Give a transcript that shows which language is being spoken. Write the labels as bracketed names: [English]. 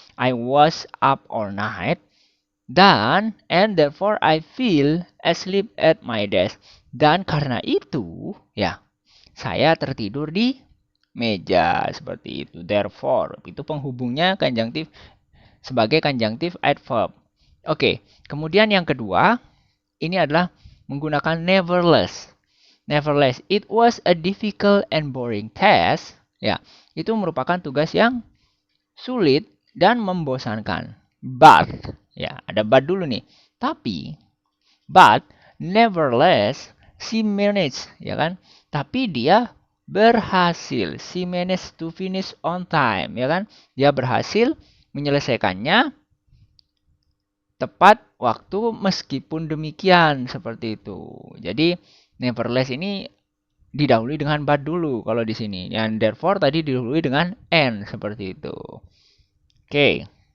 [English] I was up all night [Indonesian] dan [English] and therefore I feel asleep at my desk. [Indonesian] Dan karena itu ya, saya tertidur di meja seperti itu. Therefore, itu penghubungnya conjunctive sebagai conjunctive adverb. Oke, kemudian yang kedua, ini adalah menggunakan nevertheless. [English] Nevertheless, it was a difficult and boring task. [Indonesian] Ya, itu merupakan tugas yang sulit dan membosankan. But, ya, ada but dulu nih. Tapi, but, nevertheless, [English] she managed, [Indonesian] ya kan? Tapi dia berhasil. [English] She managed to finish on time, [Indonesian] ya kan? Dia berhasil menyelesaikannya tepat waktu meskipun demikian seperti itu. Jadi nevertheless ini didahului dengan but dulu kalau di sini. Dan therefore tadi didahului dengan and seperti itu. Oke.